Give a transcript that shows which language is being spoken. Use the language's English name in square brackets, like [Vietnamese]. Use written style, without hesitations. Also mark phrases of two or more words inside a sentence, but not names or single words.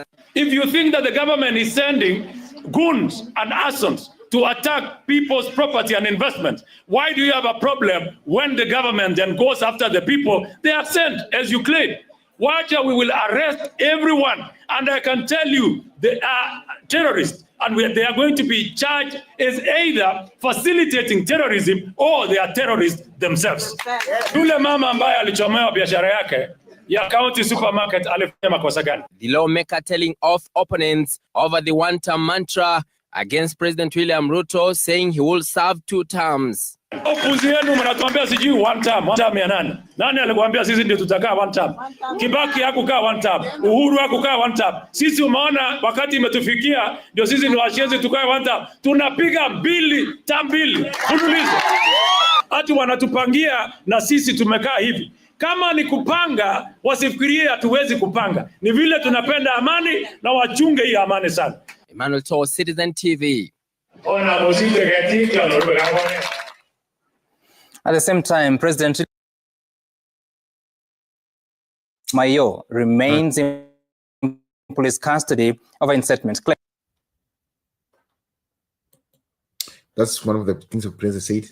[English] If you think that the government is sending goons and assassins to attack people's property and investment, why do you have a problem when the government then goes after the people they have sent, as you claim? Wacha, we will arrest everyone. And I can tell you, they are terrorists. And they are going to be charged as either facilitating terrorism or they are terrorists themselves. [Swahili] Yule mama ambaye alichomewa biashara yake ya [English] county supermarket [Swahili] alifanya makosa gani? [English] The lawmaker telling off opponents over the one-term mantra against President William Ruto, saying he will serve 2 terms. [Swahili] Opuzi yenu mnatuambia sijui [English] one term [Swahili] ya nani? Nani alikuambia sisi ndio tutakaa [English] one term? [Swahili] Kibaki hakukaa [English] one term, [Swahili] Uhuru hakukaa [English] one term. [Swahili] Sisi umeona wakati imetufikia ndio sisi ni washenzi tukae [English] one term. [Swahili] Tunapiga term mbili. Unulize. Ati wanatupangia na sisi tumekaa hivi. Kama ni kupanga, wasifikirie hatuwezi kupanga. Ni vile tunapenda amani na wachunge hii amani sana. Emmanuel Toa, Citizen TV. [English] At the same time, President Mayo remains in police custody over incitement claims. That's one of the things the president said.